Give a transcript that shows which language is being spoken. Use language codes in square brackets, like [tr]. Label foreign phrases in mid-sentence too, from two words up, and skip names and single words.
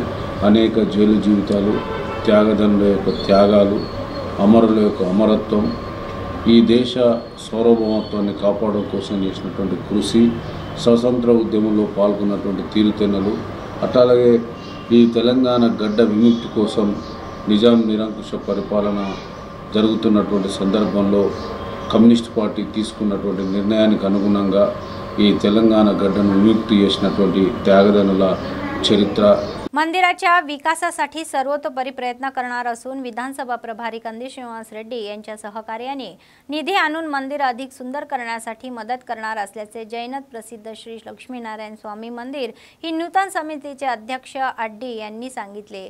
[te] అనేక జైలు జీవితాలు, త్యాగదనుల యొక్క త్యాగాలు, అమరుల యొక్క అమరత్వం, ఈ దేశ సార్వభౌమత్వాన్ని కాపాడడం కోసం చేసినటువంటి కృషి, స్వతంత్ర ఉద్యమంలో పాల్గొన్నటువంటి తీరుతెన్నులు, అట్లాగే ఈ తెలంగాణ గడ్డ విముక్తి కోసం నిజాం నిరంకుశ పరిపాలన జరుగుతున్నటువంటి సందర్భంలో కమ్యూనిస్ట్ పార్టీ తీసుకున్నటువంటి నిర్ణయానికి అనుగుణంగా ఈ తెలంగాణ గడ్డను విముక్తి చేసినటువంటి త్యాగదనుల चरित्र [mr] मंदिराच्या विकासासाठी सर्वतोपरी प्रयत्न करणार असून विधानसभा प्रभारी कंदी श्रीनिवास रेड्डी यांच्या सहकार्याने निधी आणून मंदिर अधिक सुंदर करण्यासाठी मदत करणार असल्याचे जैनत प्रसिद्ध श्री लक्ष्मीनारायण स्वामी मंदिर ही नूतन समितीचे अध्यक्ष अड्डी यांनी सांगितले।